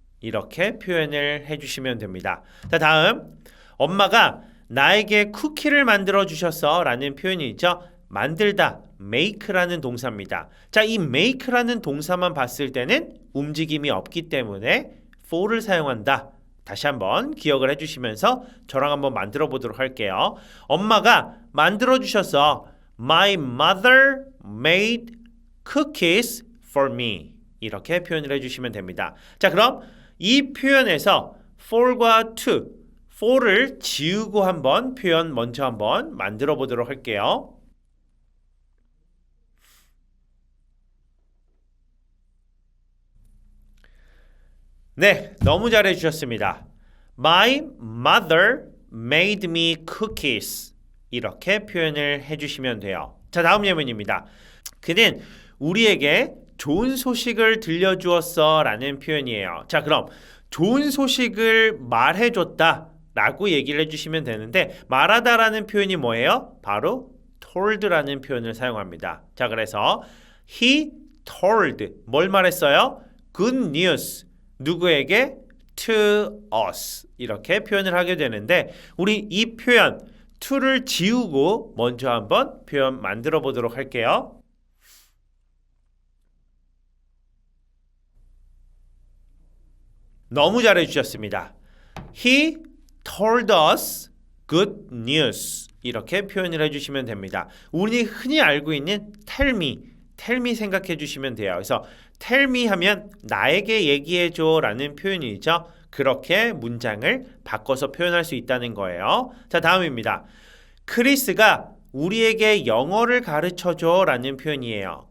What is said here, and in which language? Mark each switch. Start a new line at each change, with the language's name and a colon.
Korean: 이렇게 표현을 해주시면 됩니다. 자, 다음 엄마가 나에게 쿠키를 만들어 주셨어 라는 표현이 있죠. 만들다, make라는 동사입니다. 자, 이 make라는 동사만 봤을 때는 움직임이 없기 때문에 for를 사용한다. 다시 한번 기억을 해주시면서 저랑 한번 만들어 보도록 할게요. 엄마가 만들어 주셨어.
English: My mother made cookies for me.
Korean: 이렇게 표현을 해주시면 됩니다. 자, 그럼 이 표현에서 for과 to, for를 지우고 한번 표현 먼저 한번 만들어 보도록 할게요. 네, 너무 잘해 주셨습니다.
English: My mother made me cookies.
Korean: 이렇게 표현을 해주시면 돼요. 자, 다음 예문입니다. 그는 우리에게 좋은 소식을 들려주었어 라는 표현이에요. 자, 그럼 좋은 소식을 말해줬다 라고 얘기를 해주시면 되는데 말하다 라는 표현이 뭐예요? 바로 told라는 표현을 사용합니다. 자, 그래서
English: he told
Korean: 뭘 말했어요?
English: good news
Korean: 누구에게?
English: to us
Korean: 이렇게 표현을 하게 되는데 우리 이 표현 to를 지우고 먼저 한번 표현 만들어 보도록 할게요. 너무 잘해 주셨습니다.
English: He told us good news
Korean: 이렇게 표현을 해주시면 됩니다. 우리 흔히 알고 있는
English: tell me
Korean: 생각해 주시면 돼요. 그래서
English: tell me
Korean: 하면 나에게 얘기해줘 라는 표현이죠. 그렇게 문장을 바꿔서 표현할 수 있다는 거예요. 자, 다음입니다. 크리스가 우리에게 영어를 가르쳐줘 라는 표현이에요.